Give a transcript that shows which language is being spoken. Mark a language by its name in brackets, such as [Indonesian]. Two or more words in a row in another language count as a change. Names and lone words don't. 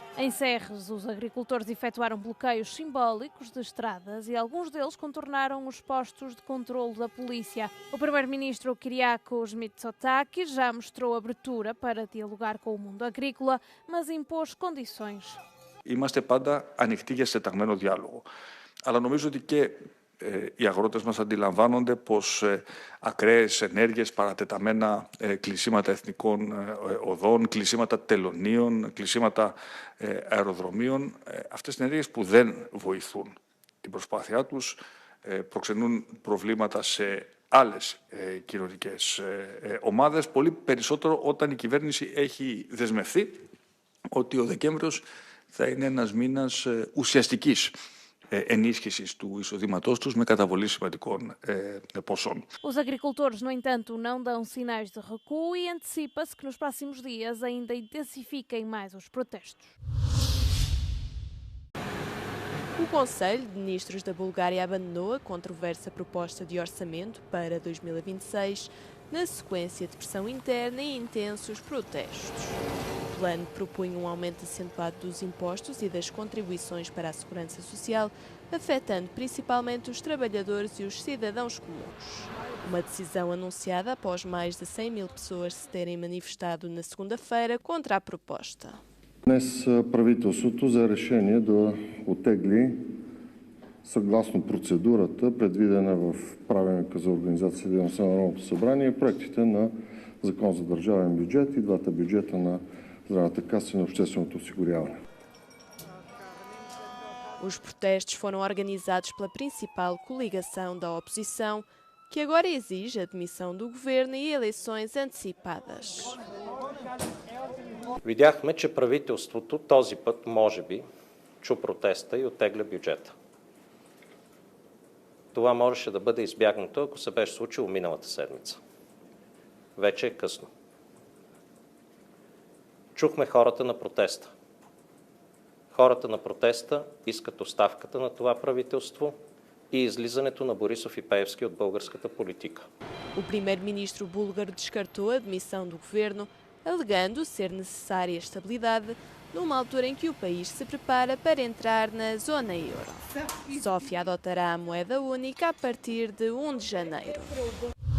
[Portuguese] Em Serres, os agricultores efetuaram bloqueios simbólicos de estradas e alguns deles contornaram os postos de controlo da polícia. O primeiro-ministro Kyriakos Mitsotakis já mostrou abertura para dialogar com ο mundo agrícola, mas impôs condições. [Greek] Είμαστε πάντα ανοιχτοί για συντεταγμένο διάλογο. Αλλά νομίζω ότι και οι αγρότες μας αντιλαμβάνονται πως ακραίες ενέργειες, παρατεταμένα κλεισίματα εθνικών οδών, κλεισίματα τελωνίων, κλεισίματα αεροδρομίων, αυτές είναι ενέργειες που δεν βοηθούν την προσπάθειά τους, προξενούν προβλήματα σε άλλες κοινωνικές ομάδες, πολύ περισσότερο όταν η κυβέρνηση έχει δεσμευθεί ότι ο Δεκέμβριος θα είναι ένας μήνας ουσιαστικής ενίσχυσης του εισοδήματός τους με καταβολή σημαντικών ποσών. [Portuguese] Os agricultores, no entanto, não dão sinais de recuo e antecipa-se que nos próximos dias ainda intensifiquem mais os protestos. O Conselho de Ministros da Bulgária abandonou a controversa proposta de orçamento para 2026 na sequência de pressão interna e intensos protestos. O plano propunha um aumento acentuado dos impostos e das contribuições para a segurança social, afetando principalmente os trabalhadores e os cidadãos comuns. Uma decisão anunciada após mais de 100 mil pessoas se terem manifestado na segunda-feira contra a proposta. [Bulgarian] Днес правителството взе решение да оттегли съгласно процедурата, предвидена в правилника за организация и дейността на Народното събрание, проектите на Закон за държавен бюджет и двата бюджета на Здравната каса и на общественото осигуряване. [Portuguese] Os protestos foram organizados pela principal coligação da oposição, que agora exige a demissão do governo e eleições antecipadas. [Bulgarian] Видяхме, че правителството този път, може би, чу протеста и оттегля бюджета. Това можеше да бъде избягнато, ако се беше случило миналата седмица. Вече е късно. Чухме хората на протеста. Хората на протеста искат оставката на това правителство и излизането на Борисов и Пеевски от българската политика. [Portuguese] O primeiro-ministro búlgaro descartou a demissão do governo, alegando ser necessária estabilidade numa altura em que o país se prepara para entrar na zona euro. Sófia adotará a moeda única a partir de 1 de janeiro.